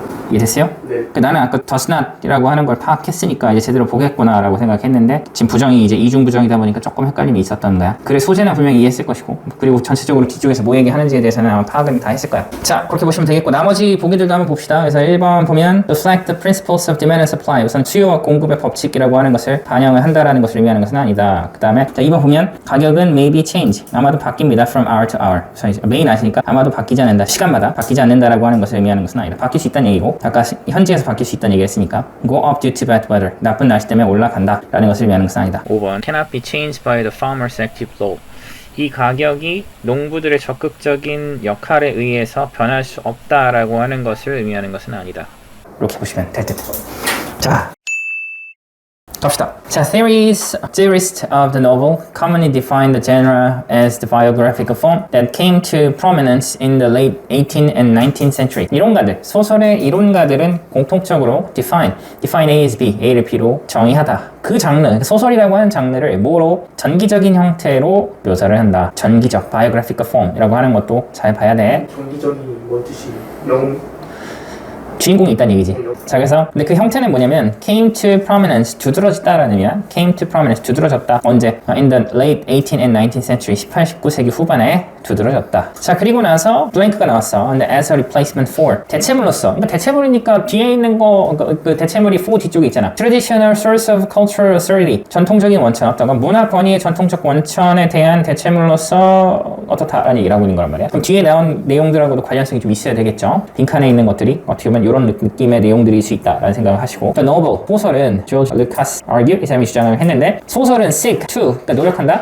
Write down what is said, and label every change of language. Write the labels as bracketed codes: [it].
[ko] 이해됐어요? 네. 나는 아까 does not이라고 하는 걸 파악했으니까 이제 제대로 보겠구나 라고 생각했는데 지금 부정이 이제 이중 부정이다 보니까 조금 헷갈림이 있었던 거야. 그래, 소재는 분명히 이해했을 것이고, 그리고 전체적으로 뒤쪽에서 뭐 얘기하는지에 대해서는 아마 파악은 다 했을 거야. 자, 그렇게 보시면 되겠고, 나머지 보기들도 한번 봅시다. 그래서 1번 보면 [en] reflect the principles of demand and supply. [ko] 우선 수요와 공급의 법칙이라고 하는 것을 반영을 한다라는 것을 의미하는 것은 아니다. 그 다음에 2번 보면 가격은 [en] maybe change. [ko] 아마도 바뀝니다. [en] from hour to hour. [ko] 메인 아시니까 아마도 바뀌지 않는다. 시간마다 바뀌지 않는다라고 하는 것을 의미하는 것은 아니다. 바뀔 수 있다는 얘기고, 아까 현지에서 바뀔 수 있다는 얘기를 했으니까 [en] go up due to bad weather. [ko] 나쁜 날씨 때문에 올라간다 라는 것을 의미하는 것은 아니다. [en] 5번 cannot be changed by the farmer's active law. [ko] 이 가격이 농부들의 적극적인 역할에 의해서 변할 수 없다라고 하는 것을 의미하는 것은 아니다. 이렇게 보시면 될 듯. 자, 갑시다. [en] 자, theorists of the novel commonly define the genre as the biographical form that came to prominence in the late 18th and 19th century. [ko] 이론가들, 소설의 이론가들은 공통적으로 [en] define A as B, [ko] A를 B로 정의하다. 그 장르, 소설이라고 하는 장르를 뭐로? 전기적인 형태로 묘사를 한다. 전기적, biographical form이라고 하는 것도 잘 봐야 돼. 전기적인 뭔 뜻이? 주인공이 있다는 얘기지. 자, 그래서 근데 그 형태는 뭐냐면 [en] came to prominence, [ko] 두드러졌다라는 의미야. [en] came to prominence, [ko] 두드러졌다. 언제? [en] In the late 18th and 19th century, [ko] 18, 19세기 후반에 두드러졌다. 자, 그리고 나서 블랭크가 나왔어. [en] 근데 as a replacement for, [ko] 대체물로서. 그러니까 대체물이니까 뒤에 있는 거, 그 대체물이 for 뒤쪽에 있잖아. [en] Traditional source of cultural authority, [ko] 전통적인 원천, 어떤 건 문화 권위의 전통적 원천에 대한 대체물로서 어떻다라는 얘기를 하고 있는 거란 말이야. 그럼 뒤에 나온 내용들하고도 관련성이 좀 있어야 되겠죠. 빈칸에 있는 것들이 어떻게 보면 이런 느낌의 내용들일 수 있다라는 생각을 하시고, The novel, 소설은 George Lucas argue, 이 사람이 주장을 했는데, 소설은 [en] seek to, [ko] 그러니까 노력한다.